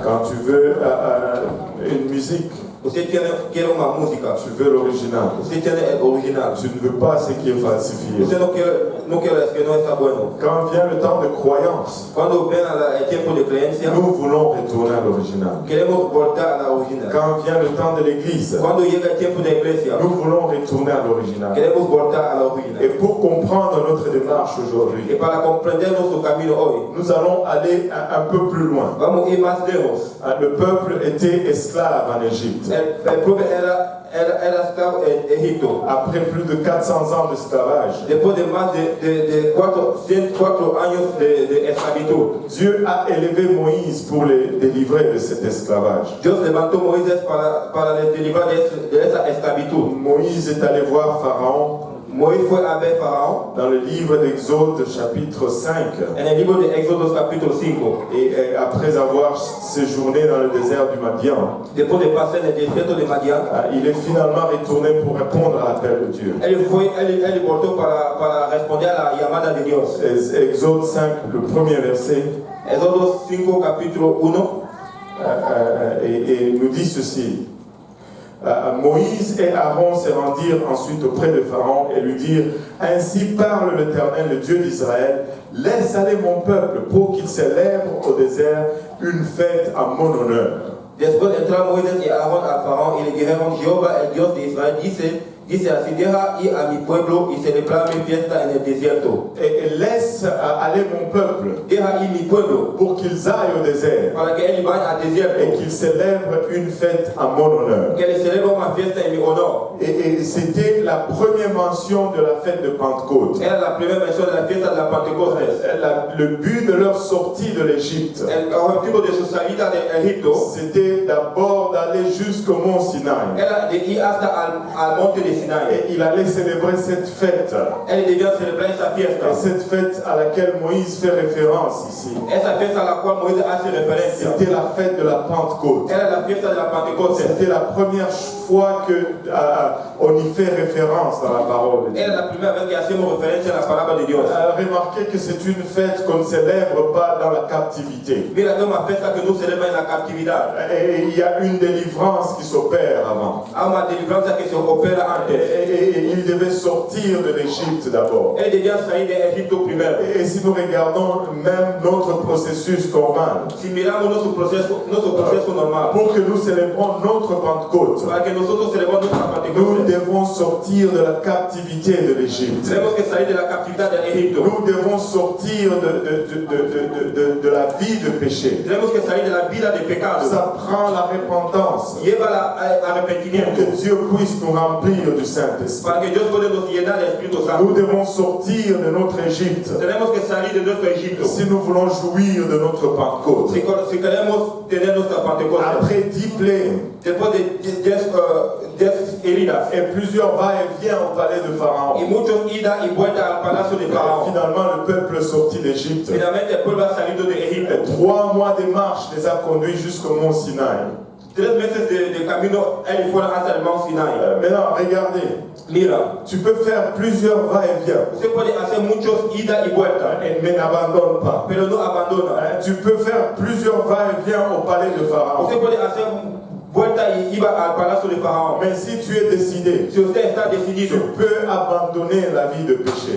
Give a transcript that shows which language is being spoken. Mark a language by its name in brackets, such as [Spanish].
[French] Quand tu veux une musique, [Spanish] Usted quiere una música. [French] tu veux l'original. [Spanish] Usted tiene el original. [French] Tu ne veux pas ce qui est falsifié. [Spanish] Usted no quiere es que no está bueno. [French] Quand vient le temps de croyance, [Spanish] Cuando ven el tiempo de creencia, [French] nous voulons retourner à l'original. [Spanish] queremos voltar a la original. [French] Quand vient le temps de l'église, [Spanish] Cuando llega el tiempo de iglesia, [French] nous voulons retourner à l'original. [Spanish] queremos voltar a la [French] Et [Spanish] original. [French] pour comprendre notre démarche aujourd'hui, [Spanish] Y para comprender nuestro camino hoy, [French] nous allons aller un peu plus loin. [Spanish] vamos a ir más lejos. [French] Le peuple était esclave en Égypte. [Spanish] El pueblo era esclavo en Egipto. [French] Après plus de 400 ans d'esclavage, [Spanish] Después de más de 104 años de esclavitud, [French] Dieu a élevé Moïse pour les délivrer de cet esclavage. [Spanish] Dios levantó a Moisés para les librar de esa esclavitud. [French] Moïse est allé voir Pharaon [Spanish] Moisés fue a ver Faraón [French] dans le livre d'Exode chapitre 5. [Spanish] en el libro de Éxodo capítulo 5. [French] Et après avoir séjourné dans le désert du Madian, [Spanish] Después de pasar en el desierto de Madián, [French] il est finalement retourné pour répondre à l'appel de Dieu. [Spanish] él voltó para responder a la llamada de Dios. [French] Exode 5, le premier verset, [Spanish] Éxodo 5 capítulo 1 [French] et nous dit ceci. Moïse et Aaron se rendirent ensuite auprès de Pharaon et lui dirent: Ainsi parle l'Éternel, le Dieu d'Israël, laisse aller mon peuple pour qu'il célèbre au désert une fête à mon honneur. [Spanish] Después entraron Moisés y Aarón a Faraón y le dijeron: Jehová, el Dios de Israel, dice así: deja ir a mi pueblo y celebrar mi fiesta en el desierto. [French] Et laisse aller mon peuple [Spanish] Deja ir mi pueblo [French] pour qu'ils aillent au désert [Spanish] para que él vaya al desierto, [French] et qu'ils célèbrent une fête à mon honneur. [Spanish] que le celebre una fiesta en mi honor. [French] Et c'était la première mention de la fête de Pentecôte. [Spanish] Era la primera mención de la fiesta de la Pentecostés. [French] Le but de leur sortie de l'Égypte, [Spanish] El objetivo de su salida de Egipto [French] c'était d'abord d'aller jusqu'au mont Sinaï. [Spanish] era de ir hasta al monte de Sinaí. [French] Et il allait célébrer cette fête. [Spanish] Él debía celebrar esa fiesta. [French] Et cette fête à laquelle Moïse fait référence ici, [Spanish] Esa fiesta a la cual Moisés hace referencia [French] c'était la fête de la Pentecôte. [Spanish] era la fiesta de la Pentecostés. [French] C'était la première fois qu'on y fait référence dans la parole de Dieu. [Spanish] Era la primera vez que hacemos referencia a la palabra de Dios. [French] Remarquez que c'est une fête qu'on ne célèbre pas dans la captivité. [Spanish] Mira que es una fiesta que no celebra en la captividad. [French] Et il y a une délivrance qui s'opère avant. [Spanish] Hay una deliveranza que se opera antes. [French] Et il devait sortir de l'Égypte d'abord. [Spanish] Él debía salir de Egipto primero. [French] Et si nous regardons même notre processus normal, [Spanish] Si miramos nuestro proceso normal, [French] pour que nous célébrons notre Pentecôte, [Spanish] para que nosotros celebremos nuestra [French] nous [Spanish] Pentecostés, [French] devons sortir de la captivité de l'Égypte. [Spanish] tenemos que salir de la captividad de Egipto. [French] Nous devons sortir de la vie de péché. [Spanish] Tenemos que salir de la vida de pecado. [French] Ça prend la repentance [Spanish] Lleva al [French] pour [Spanish] arrepentimiento [French] que Dieu puisse nous remplir du Saint-Esprit. [Spanish] para que Dios pueda nos llenar del Espíritu [French] Nous [Spanish] Santo. [French] devons sortir de notre Égypte [Spanish] Tenemos que salir de nuestro Egipto. [French] si nous voulons jouir de notre Pentecôte. [Spanish] Si queremos tener nuestra Pentecostés, [French] Après 10 plaies [Spanish] después de 10 heridas [French] et plusieurs va-et-vient au palais de [Spanish] y [French] Pharaon, [Spanish] muchos ida y vuelta al palacio de Faraón, [French] finalement le peuple sortit d'Égypte. [Spanish] finalmente el pueblo ha salido de Egipto. [French] Et 3 mois de marche les a conduits jusqu'au mont Sinaï. [Spanish] 3 meses de camino, él fue hasta el Mount Sinai. [French] Maintenant, regardez. [Spanish] Mira, [French] Tu peux faire plusieurs va-et-vient, [Spanish] usted puede hacer muchos ida y vuelta, [French] mais n'abandonne pas. [Spanish] pero no abandona. [French] Tu peux faire plusieurs va-et-vient au palais de Pharaon. [Spanish] Usted puede hacer vuelta y iba al palacio de Faraón. [French] Mais si tu es décidé, [Spanish] Si usted está [French] tu [Spanish] decidido, [French] peux abandonner la vie de péché.